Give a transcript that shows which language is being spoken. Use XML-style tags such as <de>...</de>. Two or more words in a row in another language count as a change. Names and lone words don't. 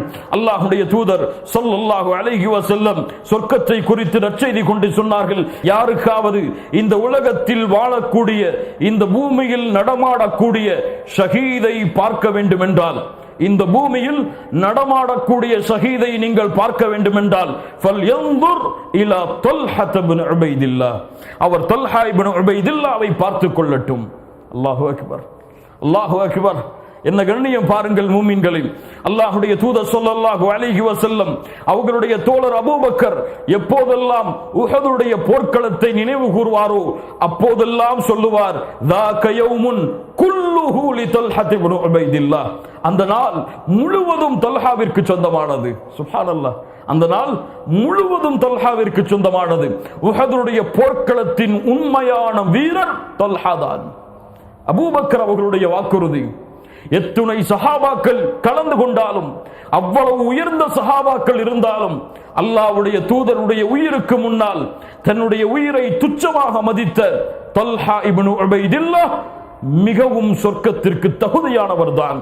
<ta>அல்லாஹ்வுடைய தூதர்</ta> <ar>صلى الله عليه وسلم</ar> <ta>சொர்க்கத்தை குறித்து நற்செய்தி கொண்டு சொன்னார்கள், யாருக்காவது இந்த உலகத்தில் வாழக்கூடிய, இந்த பூமியில் நடமாடக்கூடிய ஷஹீதை பார்க்க வேண்டும் என்றால், இந்த பூமியில் நடமாடக்கூடிய ஷஹீதை நீங்கள் பார்க்க வேண்டும் என்றால்,</ta> <ar>فلينظر إلى طلحة بن عبيد الله,</ar> <ta>அவர் தல்ஹா இப்னு உபைதில்லாவை பார்த்துக் கொள்ளட்டும்.</ta> <ar>الله أكبر، الله أكبر.</ar> <ta>என்ன கண்ணியம் பாருங்கள் மூமின்களில். அல்லாஹ்வுடைய தூதர்</ta> <ar>صلى الله عليه وسلم</ar> <ta>அவர்களுடைய தோழர் அபூபக்கர் எப்போதெல்லாம் உஹதுடைய போர்க்களத்தை நினைவு கூர்வாரோ அப்போதெல்லாம் சொல்லுவார்,</ta> <ar>ذاك يوم كله لطلحة بن عبيد الله.</ar> <ta>அந்த நாள் முழுவதும் தல்ஹாவிற்கு சொந்தமானது. சுப்ஹானல்லாஹ், அந்த நாள் முழுவதும் தல்ஹாவிற்கு சொந்தமானது. உஹதுடைய போர்க்களத்தின் உண்மையான வீரர் தல்ஹா தான். அபூபக்கர் அவர்களுடைய வாக்குறுதி. எத்துணை சஹாபாக்கள் கலந்து கொண்டாலும், அவ்வளவு உயர்ந்த சஹாபாக்கள் இருந்தாலும், அல்லாஹ்வுடைய தூதருடைய உயிருக்கு முன்னால் தன்னுடைய உயிரை துச்சமாக மதித்த தல்ஹா இப்னு உபைதில்லாஹ் மிகவும் சொர்க்கத்திற்கு தகுதியானவர் தான்.</ta>